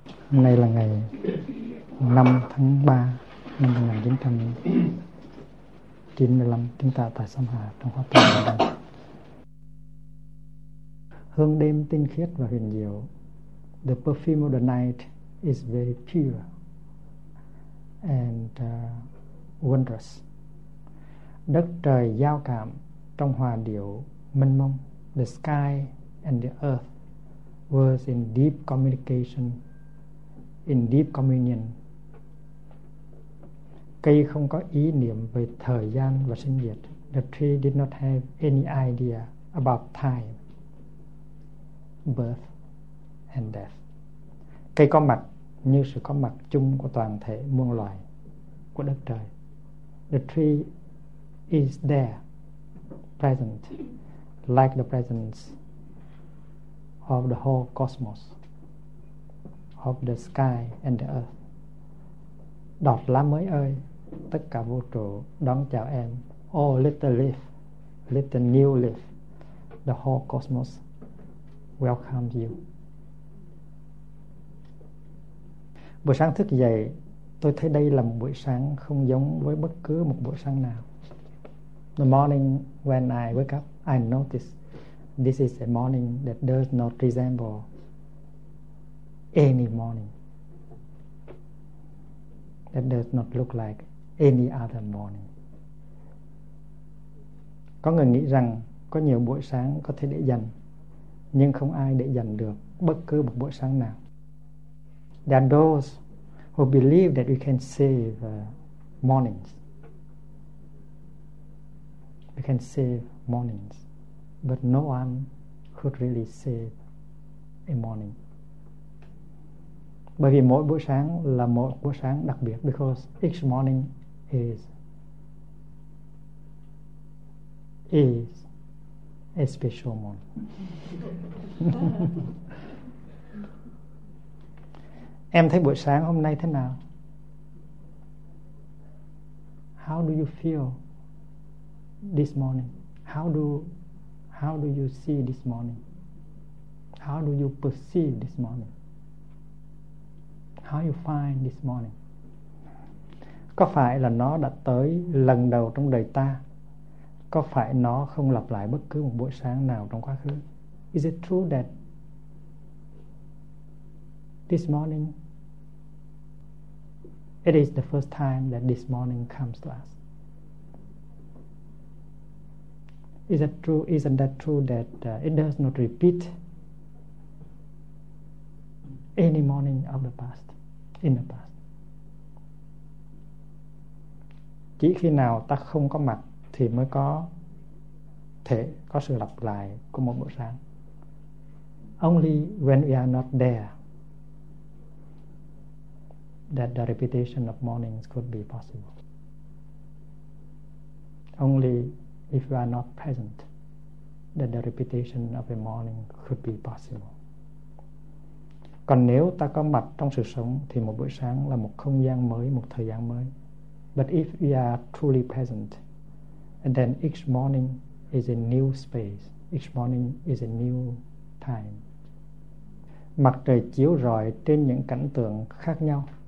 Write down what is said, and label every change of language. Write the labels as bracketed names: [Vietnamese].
[Vietnamese] Hôm nay là ngày 5 tháng 3 năm 1995, chúng ta tại Sông Hà trong khóa tu hàng đêm. Hương đêm tinh khiết và huyền diệu. [English] The perfume of the night is very pure and wondrous. [Vietnamese] Đất trời giao cảm trong hòa điệu mênh mông. [English] The sky and the earth were in deep communication, in deep communion. [Vietnamese] Cây không có ý niệm về thời gian và sinh diệt. [English] The tree did not have any idea about time, birth and death. [Vietnamese] Cây có mặt như sự có mặt chung của toàn thể muôn loài của đất trời. [English] The tree is there, present, like the presence of the whole cosmos, of the sky and the earth. [Vietnamese] Đọt lá mới ơi, tất cả vũ trụ đón chào em. [English] Oh, little leaf, little new leaf, the whole cosmos welcomes you. [Vietnamese] Buổi sáng thức dậy, tôi thấy đây là một buổi sáng không giống với bất cứ một buổi sáng nào. [English] The morning when I wake up, I notice this is a morning that does not resemble any morning, that does not look like any other morning. [Vietnamese] Có người nghĩ rằng có nhiều buổi sáng có thể để dành, nhưng không ai để dành được bất cứ một buổi sáng nào. [English] There are those who believe that we can save mornings. We can save mornings, but no one could really save a morning. [Vietnamese] Bởi vì mỗi buổi sáng là một buổi sáng đặc biệt. [English] Because each morning is a special morning. [Vietnamese] Em thấy buổi sáng hôm nay thế nào? [English] How do you feel this morning? How do you see this morning? How do you perceive this morning? How you find this morning? [Vietnamese] Có phải là nó đã tới lần đầu trong đời ta? Có phải nó không lặp lại bất cứ một buổi sáng nào trong quá khứ? [English] Is it true that this morning, it is the first time that this morning comes to us? Is that true? Isn't that true that it does not repeat any morning of the past, in the past? [Vietnamese] Chỉ khi nào ta không có mặt thì mới có thể có sự lặp lại của một buổi sáng. [English] Only when we are not there that the repetition of mornings could be possible. Only if we are not present that the repetition of a morning could be possible. [Vietnamese] Còn nếu ta có mặt trong sự sống thì một buổi sáng là một không gian mới, một thời gian mới. [English] But if we are truly present, and then each morning is a new space, each morning is a new time. [Vietnamese] Mặt trời chiếu rọi trên những cảnh tượng khác nhau.